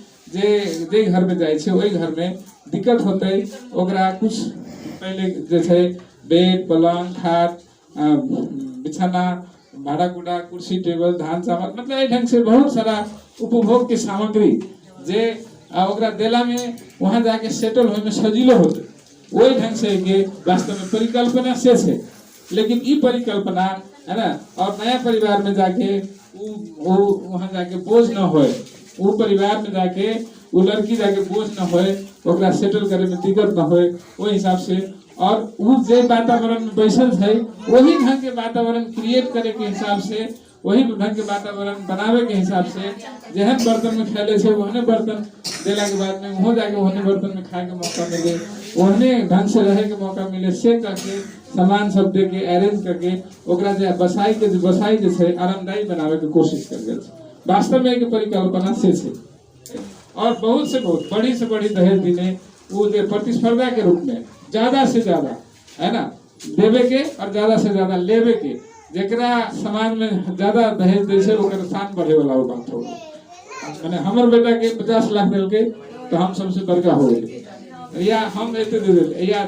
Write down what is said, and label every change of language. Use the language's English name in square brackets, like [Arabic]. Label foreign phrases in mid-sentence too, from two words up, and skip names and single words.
[Maithili] जे घर में जाइ छै ओहि घर में दिक्कत होते ओकरा कुछ पहले जे छै बेड पलंग खाट बिछाना भाड़ा कुड़ा कुर्सी टेबल धान चावल मतलब एहि ढंग से बहुत सारा उपभोग के सामग्री जे ओकरा देला में वहां जाके सेटल होय में सजिलो होते वही ढंग से के वास्तव में परिकल्पना से है लेकिन ई परिकल्पना है ना और नया परिवार में जाके वो वहां जाके बोझ न होए वो परिवार में जाके वो लड़की जाके बोझ न होए ओकरा सेटल करे में दिक्कत न होए वो हिसाब से और वो जे वातावरण में बैसल है वही ढंग के वातावरण क्रिएट करे के हिसाब से वही ढंग के वातावरण बनावे के हिसाब से जहन बर्तन में खेले से वहने बर्तन देला के बाद में वहाँ जाके वहने बर्तन में खाए के मौका मिले वहने ढंग से रहे के मौका मिले से करके सामान सब दे के अरेंज करके ओकरा जे बसाई जे छै आरामदायी बनावे के कोशिश कर गेल छै वास्तव में एक परिकल्पना से छै और बहुत से बड़ी दहेज दिने वो जे प्रतिस्पर्धा के रूप में ज्यादा से ज्यादा है ना देवे के और ज्यादा से ज्यादा लेवे के जेकरा समाज में ज्यादा दहेज दे से ओकर शान बढ़े वाला वो बात हो माने हमर बेटा के 50 लाख दिल के तो हम सबसे बड़का हो गए या हम एते दे दे या